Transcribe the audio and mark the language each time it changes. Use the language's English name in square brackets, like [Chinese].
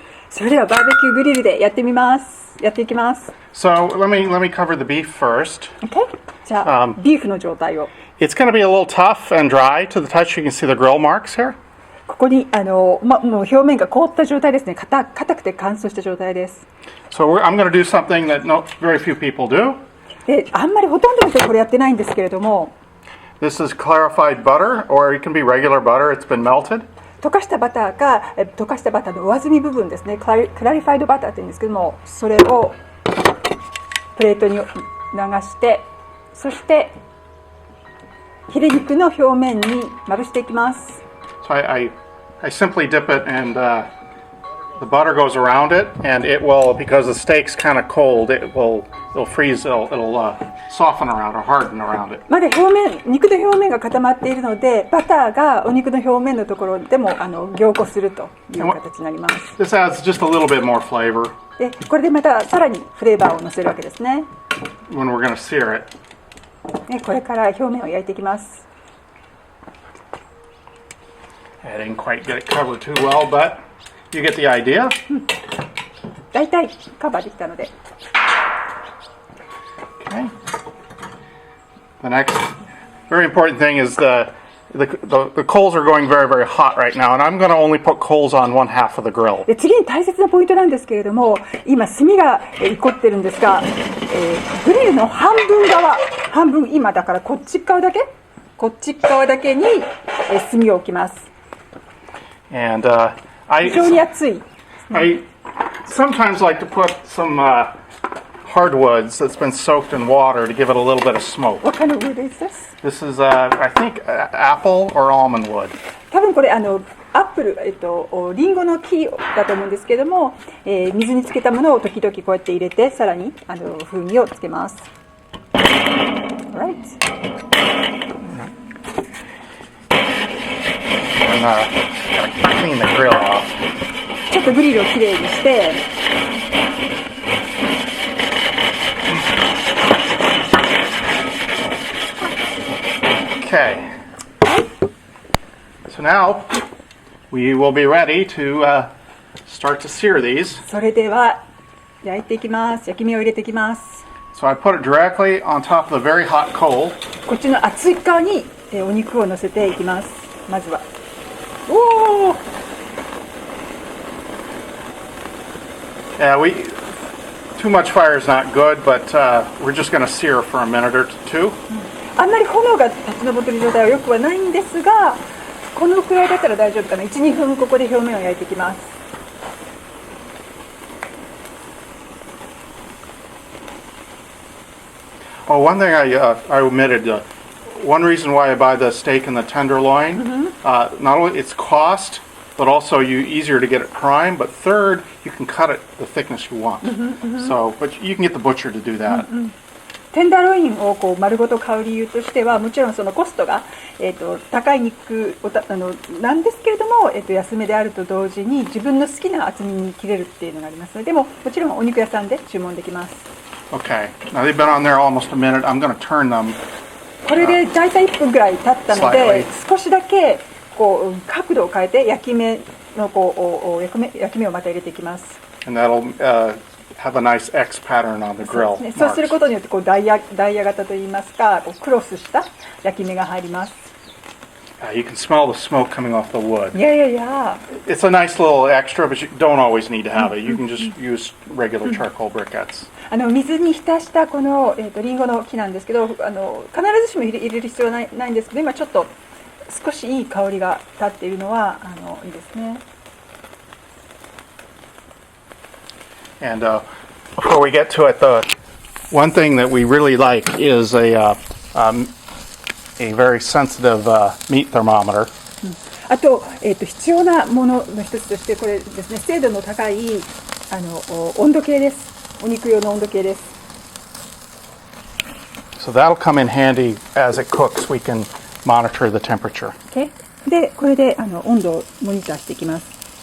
[Japanese] それではバーベキューグリルでやっていきます。 [English] So let me cover the beef first. Okay. [Japanese] じゃあ、ビーフの状態を。 [English] It's going to be a little tough and dry to the touch. You can see the grill marks here. [Japanese] ここにもう表面が凍った状態ですね。硬くて乾燥した状態です。 [English] So I'm going to do something that very few people do. [Japanese] で、あんまりほとんどの人これやってないんですけれども、 [English] This is clarified butter, or it can be regular butter. It's been melted. [Japanese] 溶かしたバターか溶かしたバターの上澄み部分ですね、クラリファイドバターって言うんですけども、それをプレートに流して、そしてヒレ肉の表面にまぶしていきます。 [English] So I simply dip it, and the butter goes around it, and it will, because the steak's kind of cold, it'll freeze, it'll soften around or harden around it. [Japanese] まだ肉の表面が固まっているので、バターがお肉の表面のところでも凝固するという形になります。 [English] This adds just a little bit more flavor [Japanese] で、これでまたさらにフレーバーを乗せるわけですね。 [English] when we're going to sear it. [Japanese] で、これから表面を焼いていきます。 [English] I didn't quite get it covered too well, but you get the idea. [Japanese] だいたいカバーできたので。 [English] Okay. The next very important thing is the coals are going very, very hot right now, and I'm going to only put coals on one half of the grill. [Japanese] で、次に大切なポイントなんですけれども、今炭が凝ってるんですが、グリルの半分今だからこっち側だけに炭を置きます。 [English] And I [Japanese] 非常に熱い。 [English] sometimes like to put some hardwoods that's been soaked in water to give it a little bit of smoke. What kind of wood is this? This is, I think, apple or almond wood. [Japanese] 多分これアップル、リンゴの木だと思うんですけども、水につけたものを時々こうやって入れて、さらに風味をつけます。 [English] Right. And gotta clean the grill off. [Japanese] ちょっとグリルをきれいにして、 [English] Okay. So now we will be ready to start to sear these. [Japanese] それでは焼いていきます。焼き目を入れていきます。 [English] So I put it directly on top of the very hot coal. [Japanese] こっちの熱い側にお肉を乗せていきます。まずは。おお。 [English] Yeah, too much fire is not good, but we're just going to sear for a minute or two. [Japanese] あんまり炎が立ち上っている状態はよくはないんですが、このくらいだったら大丈夫かな。1、2分ここで表面を焼いていきます。 [English] Oh, one thing I omitted. One reason why I buy the steak and the tenderloin, not only its cost, but also easier to get it prime. But third, you can cut it the thickness you want. So, but you can get the butcher to do that. [Japanese] テンダーロインをこう丸ごと買う理由としては、もちろんそのコストが、高い肉なんですけれども、安めであると同時に自分の好きな厚みに切れるっていうのがありますので、でももちろんお肉屋さんで注文できます。 [English] Okay. Now they've been on there almost a minute. I'm going to turn them. [Japanese] これで大体1分ぐらい経ったので、 [English] Slightly. [Japanese] 少しだけこう角度を変えて焼き目をまた入れていきます。 [English] And that'll have a nice X pattern on the [Japanese] そう [English] grill. [Japanese] ですね、そうすることによってこうダイヤ型といいますか、こうクロスした焼き目が入ります。 [English] You can smell the smoke coming off the wood. [Japanese] いやいやいや。 [English] It's a nice little extra, but you don't always need to have it. You can just use regular charcoal briquettes. [Japanese] 水に浸したこの、リンゴの木なんですけど、必ずしも入れる必要はないんですけど、今ちょっと少しいい香りが立っているのはいいですね。 [English] And before we get to it, the one thing that we really like is a very sensitive meat thermometer. [Japanese] あと、必要なものの一つとしてこれですね、精度の高い温度計です。お肉用の温度計です。 [English] So that'll come in handy as it cooks. We can monitor the temperature. Okay? [Japanese] で、これで温度をモニターしていきます。